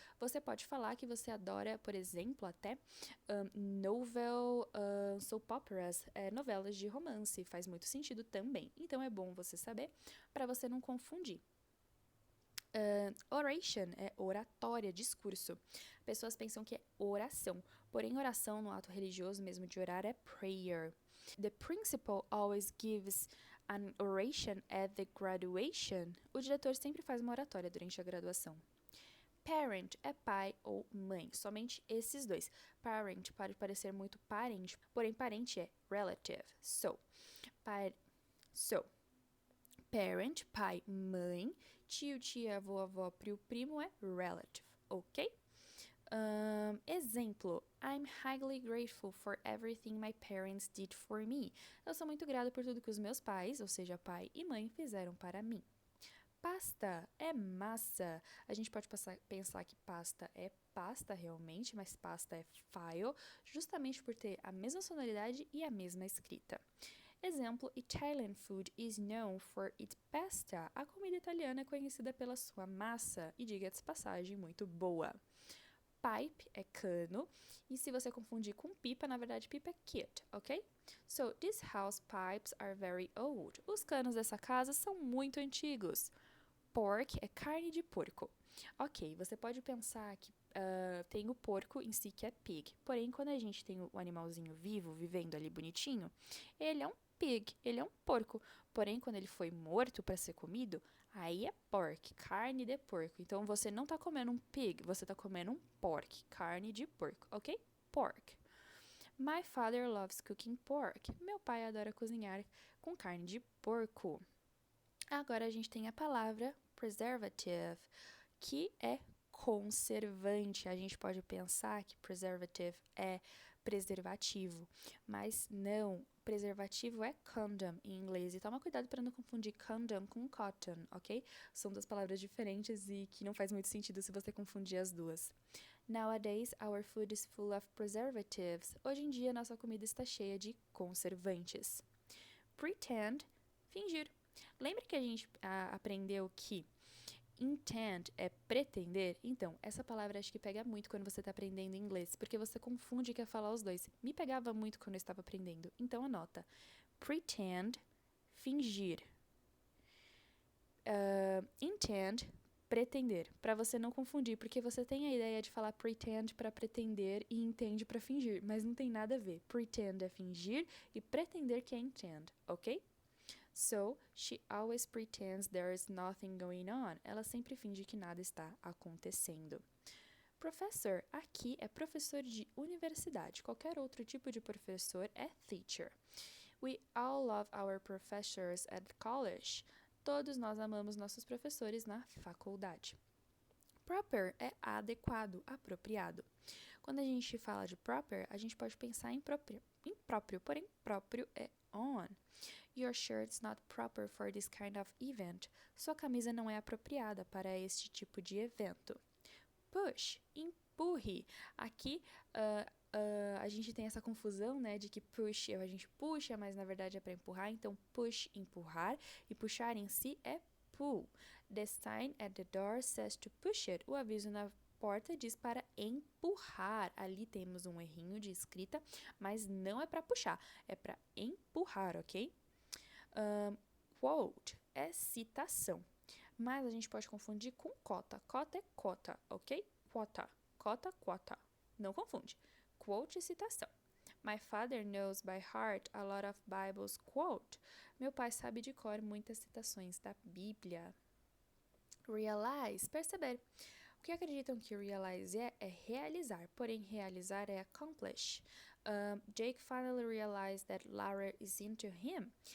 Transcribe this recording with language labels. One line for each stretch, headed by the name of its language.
Portuguese: Você pode falar que você adora, por exemplo, até novel, soap operas, novelas de romance, faz muito sentido também. Então é bom você saber para você não confundir. Oration é oratória, discurso. Pessoas pensam que é oração, porém oração no ato religioso mesmo de orar é prayer.
English: The principal always gives an oration at the graduation.
Portuguese: O diretor sempre faz uma oratória durante a graduação. Parent é pai ou mãe, somente esses dois. Parent pode parecer muito parente, porém parente é relative.
English: So,
Portuguese: parent, pai, mãe, tio, tia, avô, avó, primo é relative, ok? Exemplo,
English: I'm highly grateful for everything my parents did for me.
Portuguese: Eu sou muito grata por tudo que os meus pais, ou seja, pai e mãe, fizeram para mim. Pasta é massa. A gente pode pensar que pasta é pasta realmente, mas pasta é file, justamente por ter a mesma sonoridade e a mesma escrita. Exemplo,
English: Italian food is known for its pasta.
Portuguese: A comida italiana é conhecida pela sua massa e, diga-se de passagem, muito boa. Pipe é cano, e se você confundir com pipa, na verdade pipa é kit, ok?
English: So, these house pipes are very old.
Portuguese: Os canos dessa casa são muito antigos. Pork é carne de porco. Ok, você pode pensar que tem o porco em si que é pig, porém quando a gente tem o animalzinho vivo, vivendo ali bonitinho, ele é um pig, ele é um porco. Porém, quando ele foi morto para ser comido, aí é pork, carne de porco. Então, você não está comendo um pig, você está comendo um pork, carne de porco, ok? Pork.
English: My father loves cooking pork.
Portuguese: Meu pai adora cozinhar com carne de porco. Agora a gente tem a palavra preservative, que é conservante. A gente pode pensar que preservative é preservativo, mas não. Preservativo é condom em inglês. E toma cuidado para não confundir condom com cotton, ok? São duas palavras diferentes e que não faz muito sentido se você confundir as duas.
English: Nowadays, our food is full of preservatives.
Portuguese: Hoje em dia, nossa comida está cheia de conservantes. Pretend, fingir. Lembra que a gente aprendeu que intend é pretender? Então, essa palavra acho que pega muito quando você está aprendendo inglês, porque você confunde e quer falar os dois. Me pegava muito quando eu estava aprendendo. Então, anota. Pretend, fingir. Intend, pretender. Para você não confundir, porque você tem a ideia de falar pretend para pretender e intend para fingir, mas não tem nada a ver. Pretend é fingir e pretender que é intend, ok?
English: So, she always pretends there is nothing going on.
Portuguese: Ela sempre finge que nada está acontecendo. Professor, aqui é professor de universidade. Qualquer outro tipo de professor é teacher.
English: We all love our professors at college.
Portuguese: Todos nós amamos nossos professores na faculdade. Proper é adequado, apropriado. Quando a gente fala de proper, a gente pode pensar em próprio, porém próprio é on.
English: Your shirt's not proper for this kind of event.
Portuguese: Sua camisa não é apropriada para este tipo de evento. Push, empurre. Aqui a gente tem essa confusão, né, de que push a gente puxa, mas na verdade é para empurrar. Então, push, empurrar. E puxar em si é pull.
English: The sign at the door says to push it.
Portuguese: O aviso na porta diz para empurrar. Ali temos um errinho de escrita, mas não é para puxar, é para empurrar, ok? Quote é citação, mas a gente pode confundir com cota. Cota é cota, ok? Quota, cota, quota. Não confunde. Quote é citação.
English: My father knows by heart a lot of Bible's quote.
Portuguese: Meu pai sabe de cor muitas citações da Bíblia. Realize, perceber. O que acreditam que realize é realizar, porém realizar é accomplish.
English: Jake finally realized that Larry is into him.